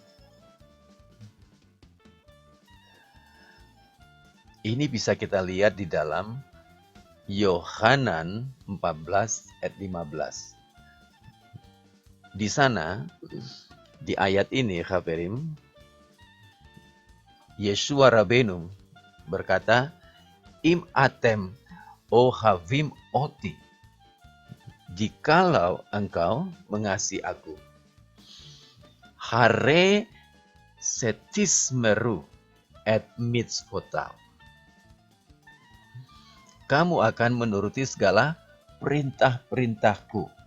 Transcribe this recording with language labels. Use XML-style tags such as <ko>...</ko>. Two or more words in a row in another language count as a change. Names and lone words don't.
<id>Ini bisa kita lihat di dalam Yohanan 14 ayat 15. Di sana, di ayat ini, Haverim, Yeshua Rabbeinu berkata,</id> <he>אם אתם אוהבים אותי.</he> <id>Jikalau engkau mengasihi aku,</id> <he>הרי שתשמרו את מצוותיו.</he> <id>Kamu akan menuruti segala perintah-perintahku.</id>